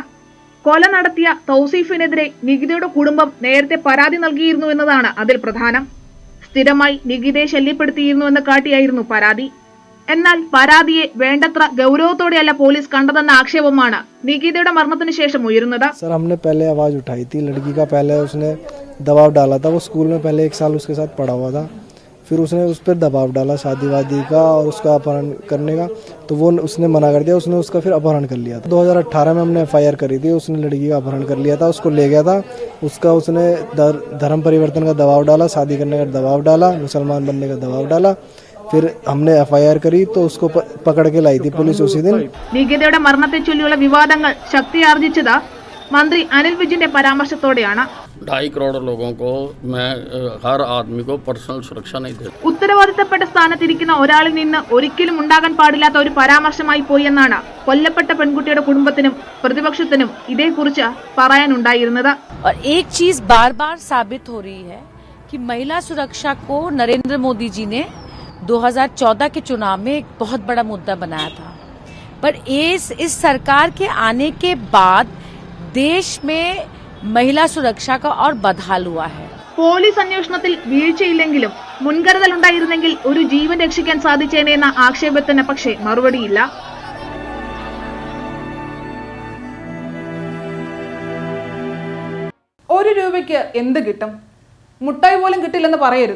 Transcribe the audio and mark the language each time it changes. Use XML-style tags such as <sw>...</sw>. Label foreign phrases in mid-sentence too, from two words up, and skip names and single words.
<ml>കൊല നടത്തിയ തൗസീഫിനെതിരെ നികിതയുടെ കുടുംബം നേരത്തെ പരാതി നൽകിയിരുന്നു എന്നതാണ് അതിൽ പ്രധാനം. സ്ഥിരമായി നികിതയെ ശല്യപ്പെടുത്തിയിരുന്നുവെന്ന് കാട്ടിയായിരുന്നു പരാതി. എന്നാൽ പരാതിയെ വേണ്ടത്ര ഗൗരവത്തോടെയല്ല പോലീസ് കണ്ടതെന്ന ആക്ഷേപമാണ് നികിതയുടെ മരണത്തിന് ശേഷം ഉയരുന്നത്.</ml> <hi>सर हमने पहले आवाज़ उठाई थी, लड़की का पहले उसने दबाव डाला था। वो स्कूल में पहले 1 साल उसके साथ पढ़ा हुआ था, फिर उसने उस पर दबाव डाला शादी वादी का और उसका अपहरण करने का, तो वो उसने मना कर दिया। उसने उसका फिर अपहरण कर लिया था। 2018 में हमने FIR करी थी, उसने लड़की का अपहरण कर लिया था, उसको ले गया था। उसका उसने धर्म परिवर्तन का दबाव डाला, शादी करने का दबाव डाला, मुसलमान बनने का दबाव डाला। फिर हमने FIR करी तो उसको पकड़ के लाई थी पुलिस उसी दिन।</hi> <ml>നികിതയുടെ മരണത്തെ ചൊല്ലിയുള്ള വിവാദങ്ങൾ ശക്തിയാർജിച്ചത് മന്ത്രി അനിൽ വിജിന്റെ പരാമർശത്തോടെയാണ്.</ml> <hi>2.5 करोड़ लोगों को मैं हर आदमी को पर्सनल सुरक्षा नहीं देता.</hi> <ml>ഉത്തരവാദിത്തപ്പെട്ട സ്ഥാനത്തിരിക്കുന്ന ഒരാളിൽ നിന്ന് ഒരിക്കലും ഉണ്ടാകാൻ പാടില്ലാത്ത ഒരു പരാമർശമായി പോയി എന്നാണ് കൊല്ലപ്പെട്ട പെൺകുട്ടിയുടെ കുടുംബത്തിനും പ്രതിപക്ഷത്തിനും ഇതേക്കുറിച്ച് പറയാനുണ്ടായിരുന്നത്.</ml> <hi>और एक चीज बार बार साबित हो रही है कि महिला सुरक्षा को नरेंद्र मोदी जी ने 2014 के चुनाव में एक बहुत बड़ा मुद्दा बनाया था, पर इस सरकार के आने के बाद देश में महिला सुरक्षा का और बदहाल हुआ है.</hi> <ml>പോലീസ് അന്വേഷണത്തിൽ വീഴ്ചയില്ലെങ്കിലും മുൻകരുതൽ ഉണ്ടായിരുന്നെങ്കിൽ ഒരു ജീവൻ രക്ഷിക്കാൻ സാധിച്ചേനെന്ന ആക്ഷേപത്തിന് പക്ഷേ മറുപടിയില്ല. ₹1 എന്ത് കിട്ടും? മുട്ടായി പോലും കിട്ടില്ലെന്ന് പറയരുത്.</ml>